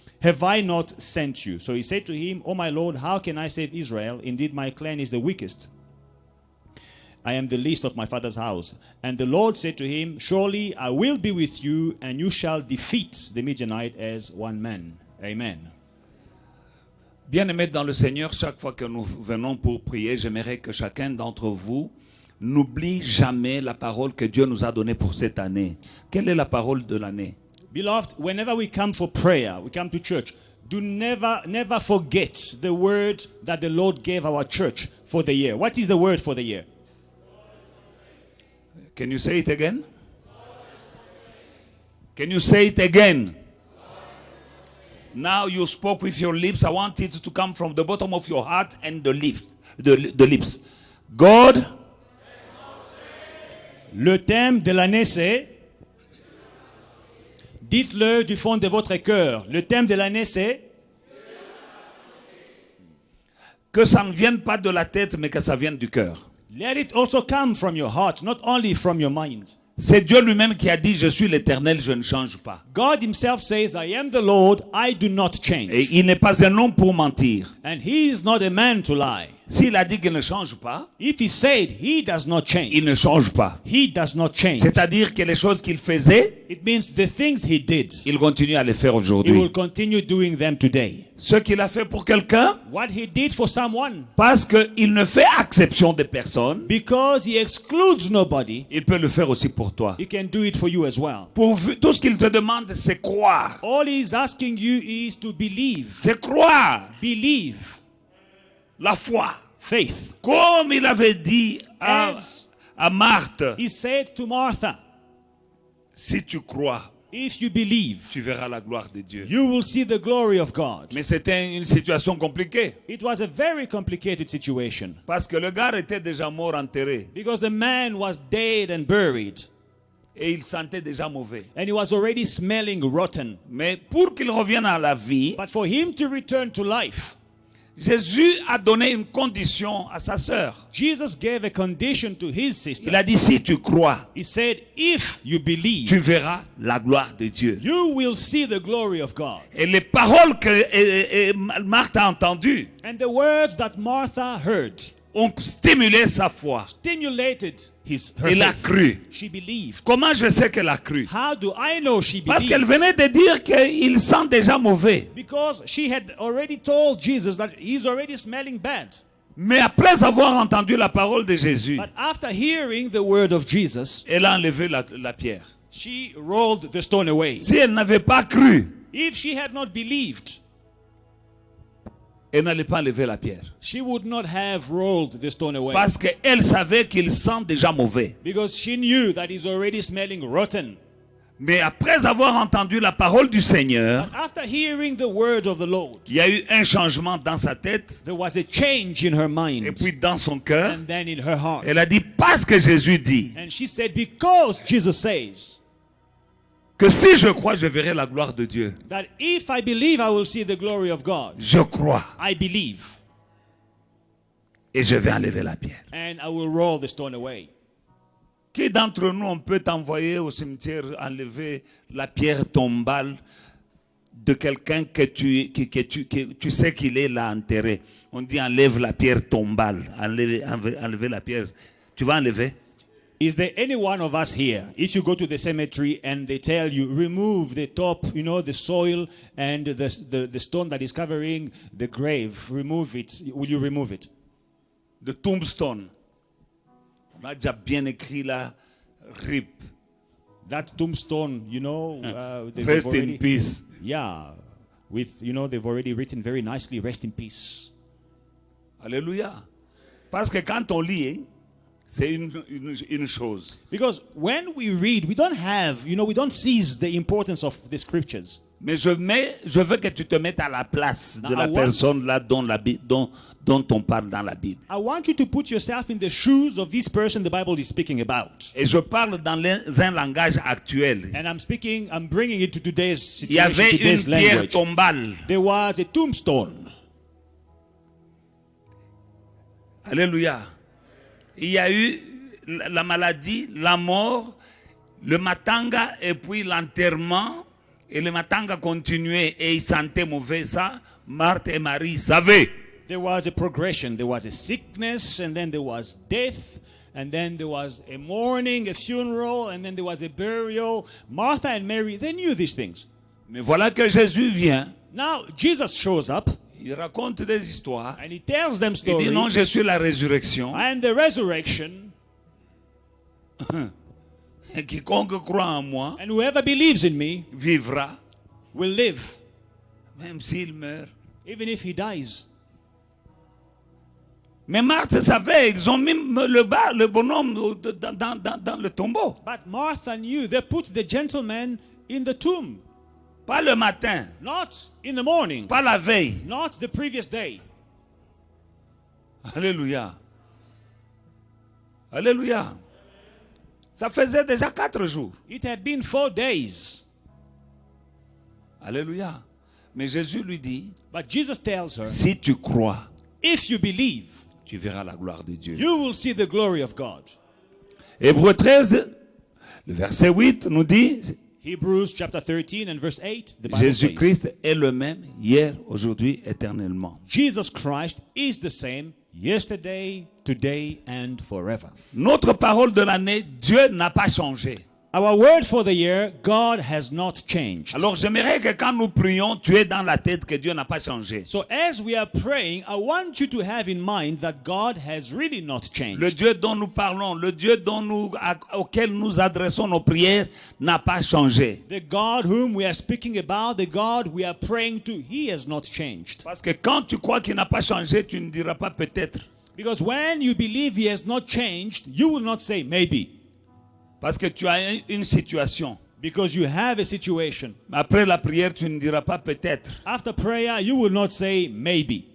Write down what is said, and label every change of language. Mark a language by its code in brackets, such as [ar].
[en] Have I not sent you? So he said to him, O my Lord, how can I save Israel? Indeed, my clan is the weakest. I am the least of my father's house. And the Lord said to him, Surely I will be with you, and you shall defeat the Midianite as one man. Amen. [fr] Bien-aimés dans le Seigneur, chaque fois que nous venons pour prier, j'aimerais que chacun d'entre vous n'oublie jamais la parole que Dieu nous a donnée pour cette année. Quelle est la parole de l'année? [en] Beloved, whenever we come for prayer, we come to church, do never forget the word that the Lord gave our church for the year. What is the word for the year? Can you say it again? Can you say it again? Now you spoke with your lips. I want it to come from the bottom of your heart and the lips. God. [fr] Le thème de l'année c'est, dites-le du fond de votre cœur. Le thème de l'année c'est, que ça ne vienne pas de la tête, mais que ça vienne du cœur. [en] let it also come from your heart, not only from your mind. [fr] C'est Dieu lui-même qui a dit: Je suis l'Éternel, je ne change pas. [en] God himself says, I am the Lord, I do not change. [fr] Et il n'est pas un homme pour mentir. [en] And he is not a man to lie. [fr] S'il a dit qu'il ne change pas, [en] if he said he does not change, [fr] il ne change pas. [en] he does not change. [fr] C'est-à-dire que les choses qu'il faisait, [en] It means the things he did, [fr] il continue à les faire [en] he will [fr] aujourd'hui. [en] continue doing them today. [fr] Ce qu'il a fait pour quelqu'un, [en] What he did for someone, [fr] parce qu'il ne fait exception de personne, [en] because he excludes nobody, [fr] il peut le faire aussi pour toi. [en] he can do it for you as well. [fr] Tout ce qu'il te demande, c'est croire. [en] All he's asking you is to believe. [fr] C'est croire. [en] Believe. [fr] La foi. [en] Faith. [fr] Comme il avait dit [en] As [fr] à Marthe, [en] he said to Martha, [fr] si tu crois, [en] if you believe, [fr] tu verras la gloire de Dieu. [en] you will see the glory of God. [fr] Mais c'était une situation compliquée. [en] It was a very complicated situation [fr] Parce que le gars était déjà mort, enterré. [en] because the man was dead and buried [fr] Et il sentait déjà mauvais. [en] and he was already smelling rotten. [fr] Mais pour qu'il revienne à la vie, [en] But for him to return to life, [fr] Jésus a donné une condition à sa sœur. [en] Jesus gave a condition to his sister. [fr] Il a dit, si tu crois, [en] He said, if you believe, [fr] tu verras la gloire de Dieu. [en] you will see the glory of God. [fr] Et les paroles que Marthe a entendues [en] And the words that Martha heard [fr] ont stimulé sa foi. [en] stimulated her [fr] Elle a [en] faith. [fr] cru. [en] She believed. [fr] Comment je sais qu'elle a cru? [en] How do I know she [fr] Parce qu'elle [en] believed? [fr] venait de dire qu'il sent déjà mauvais. [en] Because she had already told Jesus that he's already smelling bad. [fr] Mais après avoir entendu la parole de Jésus, [en] But after hearing the word of Jesus, [fr] elle a enlevé la pierre. [en] she rolled the stone away. [fr] Si elle n'avait pas cru, [en] If she had not believed, [fr] elle n'allait pas enlever la pierre. [en] she would not have rolled the stone away. [fr] Parce qu'elle savait qu'il sent déjà mauvais. [en] Because she knew that he's already smelling rotten. [fr] Mais après avoir entendu la parole du Seigneur, [en] But after hearing the word of the Lord, [fr] il y a eu un changement dans sa tête [en] there was a change in her [fr] et [en] mind [fr] puis dans son cœur. [en] and then in her heart. [fr] Elle a dit, parce que Jésus dit [en] And she said, because Jesus says [fr] que si je crois, je verrai la gloire de Dieu. [en] that if I believe, I will see the glory of God. [fr] Je crois [en] I believe, [fr] et je vais enlever la pierre. [en] and I will roll the stone away. [fr] Qui d'entre nous, on peut t'envoyer au cimetière enlever la pierre tombale de quelqu'un que tu sais qu'il est là enterré? On dit enlève la pierre tombale, enlever la pierre. Tu vas enlever? [en] Is there any one of us here, if you go to the cemetery and they tell you, remove the top, the soil and the stone that is covering the grave, remove it, will you remove it? The tombstone. [fr] On a déjà bien écrit là, RIP. [en] That tombstone, they've Rest already, in peace. yeah, they've already written very nicely, rest in peace. [fr] Alléluia. Parce que quand on lit, hein, c'est une chose. [en] Because when we read, we don't seize the importance of the scriptures. [fr] Mais je veux que tu te mettes à la place de [en] Now, [fr] la personne là dont on parle dans la Bible. [en] I want you to put yourself in the shoes of this person the Bible is speaking about. [fr] Et je parle dans un langage actuel. [en] And I'm bringing it to today's [fr] Il y [en] situation, [fr] avait une [en] today's [fr] pierre [en] language. [fr] tombale. [en] There was a tombstone. [fr] Alléluia. Il y a eu la maladie, la mort, le matanga et puis l'enterrement. Et le matanga continuait et il sentait mauvais. Ça, Marthe et Marie savaient. [en] There was a progression. There was a sickness, and then there was death, and then there was a mourning, a funeral, and then there was a burial. Martha and Mary, they knew these things. [fr] Mais voilà que Jésus vient. [en] Now, Jesus shows up, [fr] Il raconte des histoires. [en] and he tells them [fr] Il dit non, [en] stories. [fr] je suis la résurrection. [en] I am the resurrection, [fr] Et quiconque croit en moi [en] and whoever believes in me [fr] vivra, [en] will live, [fr] même s'il meurt. [en] even if he dies. [fr] Mais Marthe savait, ils ont mis le bonhomme dans le tombeau. [en] But Martha knew they put the gentleman in the tomb, [fr] Pas le matin, [en] not in the morning, [fr] pas la veille. [en] not the previous day. [fr] Alléluia. Alléluia. Ça faisait déjà 4 jours. [en] It had been 4 days. [fr] Alléluia. Mais Jésus lui dit, [en] But Jesus tells her, [fr] si tu crois, [en] if you believe, [fr] tu verras la gloire de Dieu. [en] you will see the glory of God. [fr] Hébreux 13, le verset 8 nous dit, [en] Hebrews chapter 13 and verse 8, the Bible says, [fr] Jésus-Christ est le même hier, aujourd'hui, éternellement. [en] Jesus Christ is the same yesterday, today, and forever. [fr] Notre parole de l'année, Dieu n'a pas changé. [en] Our word for the year, God has not changed. [fr] Alors j'aimerais que quand nous prions, tu aies dans la tête que Dieu n'a pas changé. [en] So as we are praying, I want you to have in mind that God has really not changed. [fr] Le Dieu dont nous parlons, le Dieu auquel nous adressons nos prières n'a pas changé. [en] The God whom we are speaking about, the God we are praying to, He has not changed. [fr] Parce que quand tu crois qu'il n'a pas changé, tu ne diras pas peut-être. [en] Because when you believe He has not changed, you will not say maybe. [fr] Parce que tu as une situation. [en] Because you have a situation. [fr] Après la prière, tu ne diras pas peut-être. [en] After prayer, you will not say maybe.